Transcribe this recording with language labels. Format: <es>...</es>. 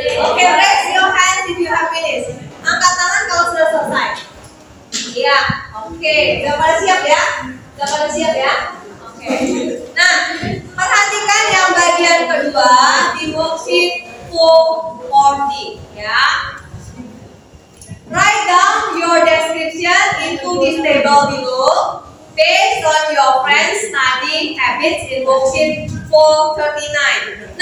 <en>Oke, raise your hand if you have finished.</en> <id>Angkat tangan kalau sudah selesai. Iya, oke. Sudah pada siap ya? Sudah pada siap ya? Oke. Nah, perhatikan yang bagian kedua di worksheet 440 ya.</id> <en>Write down your description into this table below based on your friends' study habits in worksheet 439.</en>